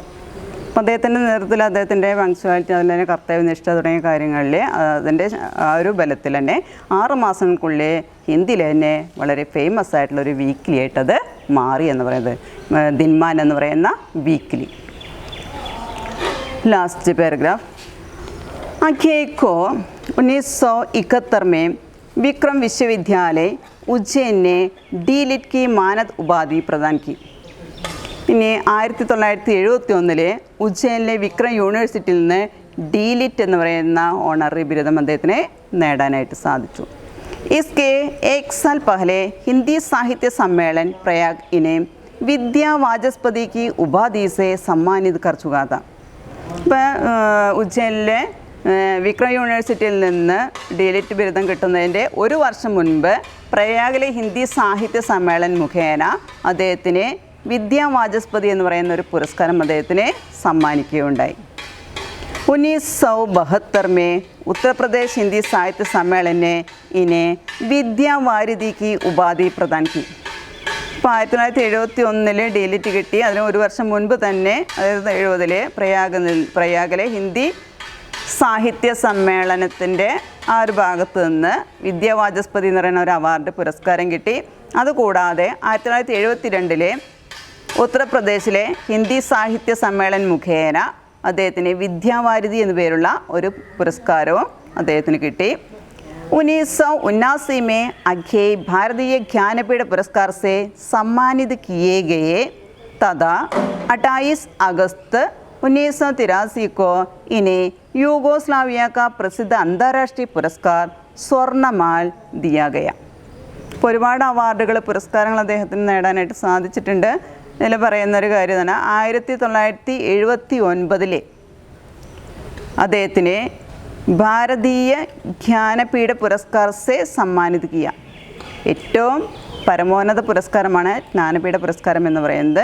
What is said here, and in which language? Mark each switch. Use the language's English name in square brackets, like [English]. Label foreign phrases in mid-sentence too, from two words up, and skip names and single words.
[Malayalam] അപ്പോൾ അദ്ദേഹത്തിൻ്റെ നേതൃത്വത്തിൽ അദ്ദേഹത്തിൻ്റെ പങ്ക്ച്വാലിറ്റി, അതിൽ തന്നെ കർത്തവ്യനിഷ്ഠ തുടങ്ങിയ കാര്യങ്ങളിൽ അതിൻ്റെ ആ ഒരു ബലത്തിൽ തന്നെ 6 മാസങ്ങൾക്കുള്ളിൽ ഹിന്ദിയിൽ തന്നെ വളരെ ഫേമസ് ആയിട്ടുള്ളൊരു വീക്ക്ലി ആയിട്ടത് മാറി എന്ന് പറയുന്നത്. ദിൻമാൻ എന്ന് പറയുന്ന വീക്ക്ലി. [English] last paragraph. [Hindi] अखेई को 1971 में विक्रम विश्वविद्यालय उज्जैन ने डी.लिट की मानद उपाधि प्रदान की. [Malayalam] പിന്നെ 1971 ഉജ്ജയിനിലെ വിക്രം യൂണിവേഴ്സിറ്റിയിൽ നിന്ന് ഡി.ലിറ്റ് എന്ന് പറയുന്ന ഓണററി ബിരുദം അദ്ദേഹത്തിന് നേടാനായിട്ട് സാധിച്ചു. [Hindi] इसके एक साल पहले हिंदी साहित्य सम्मेलन प्रयाग इन्हें विद्या वाचस्पति की उपाधि से सम्मानित कर चुका था. [Malayalam] ഇപ്പോൾ ഉജ്ജയിനിലെ വിക്രം യൂണിവേഴ്സിറ്റിയിൽ നിന്ന് ഡി.ലിറ്റ് ബിരുദം കിട്ടുന്നതിൻ്റെ ഒരു വർഷം മുൻപ് പ്രയാഗിലെ ഹിന്ദി സാഹിത്യ സമ്മേളൻ മുഖേന അദ്ദേഹത്തിന് വിദ്യാ വാചസ്പതി എന്ന് പറയുന്ന ഒരു പുരസ്കാരം അദ്ദേഹത്തിന് സമ്മാനിക്കുകയുണ്ടായി. [Hindi] 1972 में उत्तर प्रदेश हिंदी साहित्य सम्मेलन ने इन्हें विद्या वारिधि की उपाधि प्रदान की. [Malayalam] ഇപ്പോൾ 1971 ഡി.ലിറ്റ് കിട്ടി. അതിന് ഒരു വർഷം മുൻപ് തന്നെ, അതായത് 70 പ്രയാഗിലെ ഹിന്ദി സാഹിത്യ സമ്മേളനത്തിൻ്റെ ആ ഒരു ഭാഗത്ത് നിന്ന് വിദ്യാവാചസ്പതി എന്ന് പറയുന്ന ഒരു അവാർഡ്, പുരസ്കാരം കിട്ടി. അതുകൂടാതെ 1972 ഉത്തർപ്രദേശിലെ ഹിന്ദി സാഹിത്യ സമ്മേളൻ മുഖേന അദ്ദേഹത്തിന് വിദ്യാവാരിധി എന്നു പേരുള്ള ഒരു പുരസ്കാരവും അദ്ദേഹത്തിന് കിട്ടി. [Hindi] 1979 में अखेई भारतीय ज्ञानपीठ पुरस्कार से सम्मानित किए गए तथा 28 अगस्त 1983 को इन्हें यूगोस्लाविया का प्रसिद्ध अंतर्राष्ट्रीय पुरस्कार स्वर्णमाल दिया गया. [Malayalam] ഇപ്പോൾ ഒരുപാട് അവാർഡുകൾ, പുരസ്കാരങ്ങൾ അദ്ദേഹത്തിന് നേടാനായിട്ട് സാധിച്ചിട്ടുണ്ട്. ഇതിൽ പറയുന്നൊരു കാര്യം തന്നെ 1979 അദ്ദേഹത്തിന് ഭാരതീയ ജ്ഞാനപീഠ പുരസ്കാർ [Hindi] से सम्मानित किया. [Malayalam] ഏറ്റവും പരമോന്നത പുരസ്കാരമാണ് ജ്ഞാനപീഠ പുരസ്കാരം എന്ന് പറയുന്നത്.